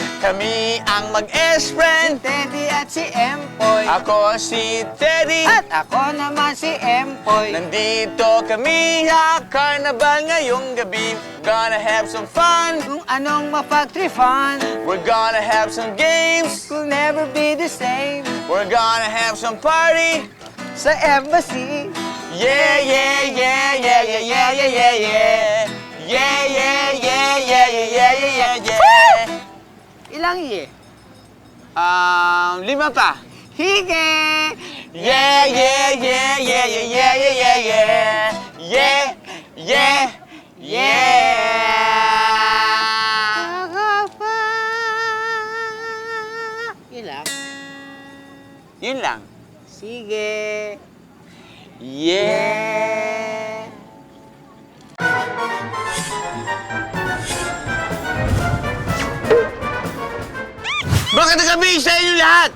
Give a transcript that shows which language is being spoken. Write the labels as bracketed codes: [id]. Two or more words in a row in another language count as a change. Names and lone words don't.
[tl] Kami ang mag-S-friend. Teddy at si Empoy. Ako si Teddy. At ako naman si Empoy. Nandito kami sa Carnival ngayong gabi. [en] Gonna have some fun. [tl] Kung anong mapagtripan, [en] We're gonna have some games. will never be the same. We're gonna have some party. [tl] Sa embassy, [en] Yeah, yeah, yeah, yeah, yeah, yeah, yeah, yeah, yeah. Yeah, yeah, yeah, yeah, yeah, yeah, yeah, yeah. [tl] ilang iye? 5 pa. Hige! [en] Yeah, yeah, yeah, yeah, yeah, yeah, yeah, yeah, yeah. Yeah, yeah, yeah. [tl] Agapa! Ilang? Yun lang. Sige. [en] Yeah. [tl] Bakit nagsabihin sa inyo lahat?